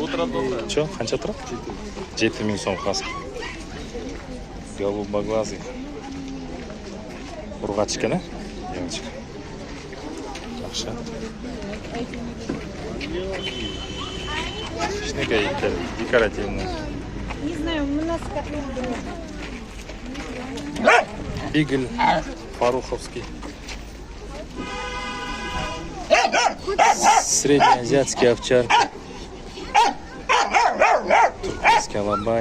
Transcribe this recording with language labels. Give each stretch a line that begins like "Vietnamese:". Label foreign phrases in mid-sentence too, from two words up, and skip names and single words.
Kyrgyz: Чо, канча турат? 7.000 сом хаски. Голубоглазый. Ургач экен, девочка. Жакшы. Шнекай иттер, декоративный.
Russian: Не знаю, у нас котлет Бигль Фаруховский. Среднеазиатский овчарки. Туркменский алабай.